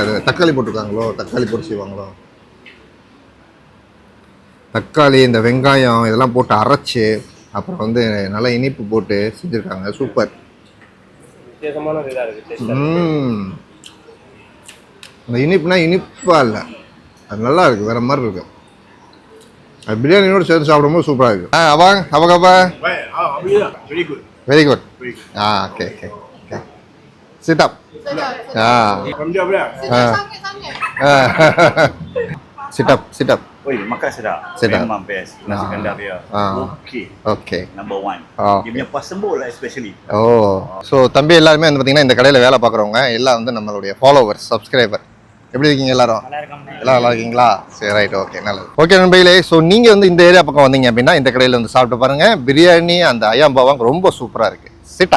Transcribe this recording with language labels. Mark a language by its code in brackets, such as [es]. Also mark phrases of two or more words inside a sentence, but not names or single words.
[ta] அது தக்காளி போட்டிருக்காங்களோ, தக்காளி போட்டு செய்வாங்களோ, தக்காளி இந்த வெங்காயம் இதெல்லாம் போட்டு அரைச்சி அப்புறம் வந்து நல்லா இனிப்பு போட்டு செஞ்சுருக்காங்க. சூப்பர். அந்த இனிப்புனா இனிப்பா இல்லை, அது நல்லா இருக்கு, வேற மாதிரி இருக்கு. அது பிரியாணியோடு சேர்த்து சாப்பிடும்போது சூப்பராக இருக்கு. அவாங் அவகப்பா [en] very good. okay okay okay. sit up. Sit up, sit up. [ms] Oi, makan sedap. Sedap. Memang best. Nasi kandar dia. Okay. Okay. [en] Number one. [ms] Dia punya puas sembul lah especially. [ta] ஸோ தம்பி எல்லாருமே வந்து பார்த்தீங்கன்னா இந்த கடையில் வேலை பார்க்குறவங்க எல்லாம் வந்து நம்மளுடைய [en] followers, subscriber. [ta] எப்படி இருக்கீங்க எல்லாரும்? எல்லாம் நல்லா இருக்கீங்களா? சரி, [en] right, okay, [ta] நல்லது. ஓகே நண்பர்களே, ஸோ நீங்கள் வந்து இந்த ஏரியா பக்கம் வந்தீங்க அப்படின்னா இந்த கடையில் வந்து சாப்பிட்டு பாருங்கள். பிரியாணி அந்த [ms] ayam bawang [ta] ரொம்ப சூப்பராக இருக்குது. சிட்டா.